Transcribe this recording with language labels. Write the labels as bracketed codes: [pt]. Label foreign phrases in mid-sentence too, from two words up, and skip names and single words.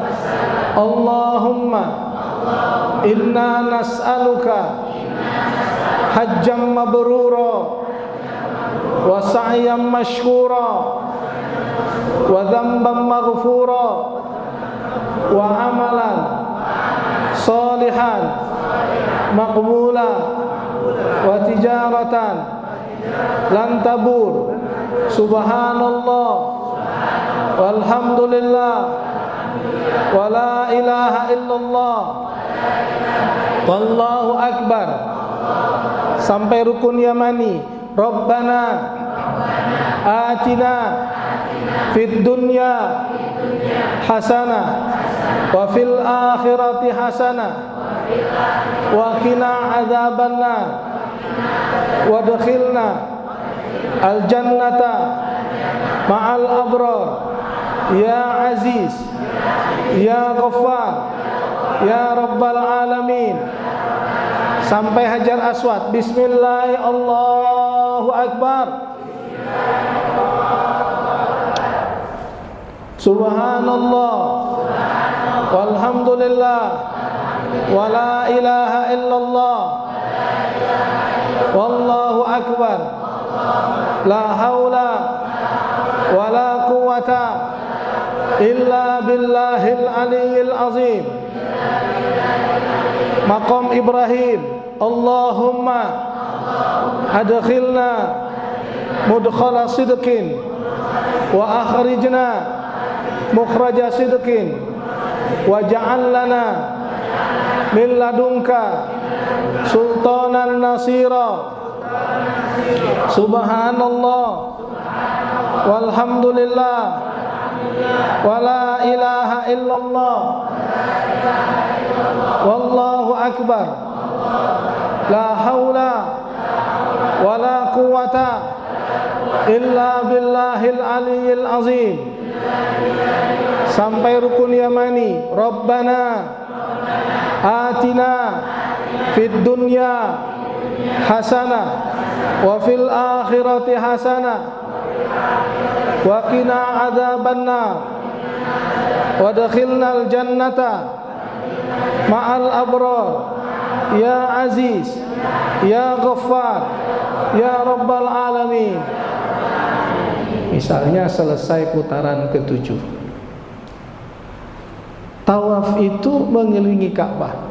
[ar] اللهم إنا نسألك حجا مبرورا وسعيا مشكورا وذنبا مغفورا وعملا صالحا مقبولا وتجارة لن تبور. سبحان الله والحمد لله ولا إله إلا الله والله أكبر. [id] Sampai rukun yamani. [ar] ربنا آتنا في الدنيا حسنة وفي الآخرة حسنة وقنا عذاب النار وأدخلنا الجنة مع الأبرار يا عزيز يا غفار يا رب العالمين. [id] Sampai Hajar Aswad. [ar] بسم الله، الله أكبر. سبحان الله، والحمد لله، ولا إله إلا الله، والله أكبر، لا حول ولا قوة إلا بالله العلي العظيم. Maqam Ibrahim. اللهم أدخلنا مدخل صدق وأخرجنا مخرج صدق واجعل لنا من لدنك سلطانا نصيرا. سبحان الله والحمد لله ولا إله إلا الله والله أكبر لا حول ولا قوة إلا بالله العلي العظيم. [id] Sampai rukun yamani. [ar] ربنا آتنا في الدنيا حسنة وفي الآخرة حسنة وقنا عذاب النار وأدخلنا الجنة مع الأبرار يا عزيز يا غفار يا رب العالمين. [id] Misalnya selesai putaran ke-7, tawaf itu mengelilingi Ka'bah.